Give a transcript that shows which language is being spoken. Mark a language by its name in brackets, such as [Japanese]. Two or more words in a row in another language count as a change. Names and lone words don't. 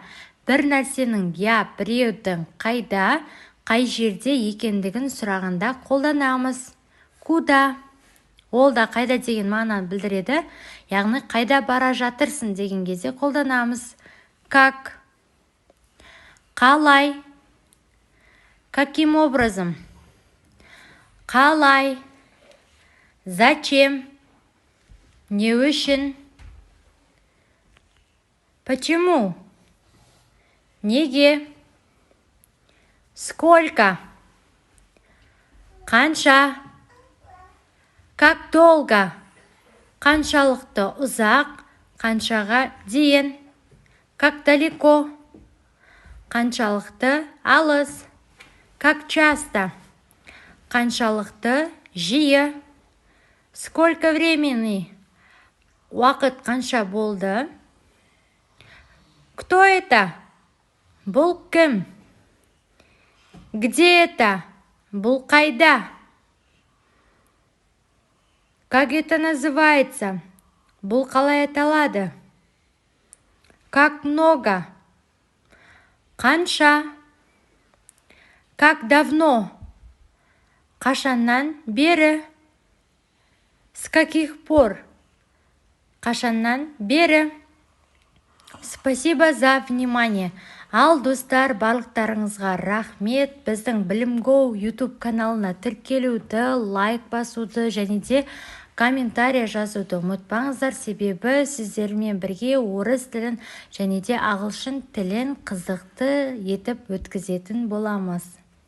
[Kazakh] Бір нәрсенің біреудің қайда, қай жерде екендігін сұрағанда қолданамыз. [Russian] Куда? [Kazakh] Ол да қайда деген мағынаны білдіреді. Яғни қайда бара жатырсың деген кезде қолданамыз. [Russian] Как? Қалай? Каким образом? [Kazakh] Қалай? Зачем? Не үшін? [Russian] Почему? Неге? Сколько? Қанша? Как долго? [Kazakh] Қаншалықты ұзақ? Қаншаға дейін? [Russian] Как далеко? [Kazakh] Қаншалықты алыс? [Russian] Как часто? [Kazakh] Қаншалықты жиі? [Russian] Сколько времени? [Kazakh] Уақыт қанша болды? [Russian] Кто это? [Kazakh] Бұл кім? [Russian] Где это? [Kazakh] Бұл қайда? [Russian] Как это называется? [Kazakh] Бұл қалай аталады? [Russian] Как много? Қанша? Как давно? [Kazakh] Қашаннан бері? [Russian] С каких пор? [Kazakh] Қашаннан бері? [Russian] Спасибо за внимание. [Kazakh] Ал достар, барлықтарыңызға рахмет. Біздің Білім.Go YouTube каналына тіркелуді, лайк басуды және де комментарий жазуды ұмытпаңыздар, себебі сіздермен бірге орыс тілін және де ағылшын тілін қызықты етіп өткізетін боламыз.